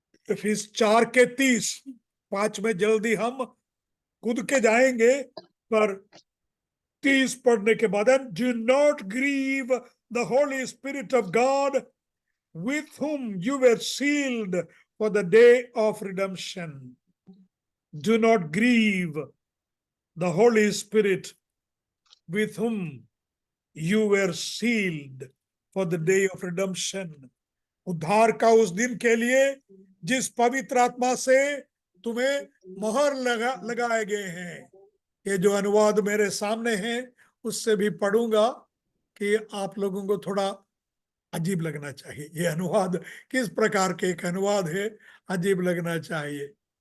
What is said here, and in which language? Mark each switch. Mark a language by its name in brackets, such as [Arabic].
[Hindi] फिर 4:30 5 में जल्दी हम कूद के जाएंगे, पर 30 पढ़ने के बाद [English] Do not grieve the Holy Spirit of God with whom you were sealed for the day of redemption. Do not grieve the Holy Spirit with whom you were sealed for the day of redemption. [Hindi] उद्धार का उस दिन के लिए जिस पवित्र आत्मा से तुम्हें मोहर लगाए गए हैं। ये जो अनुवाद मेरे सामने है उससे भी पढ़ूंगा कि आप लोगों को थोड़ा अजीब लगना चाहिए। ये अनुवाद किस प्रकार के एक अनुवाद है, अजीब लगना चाहिए।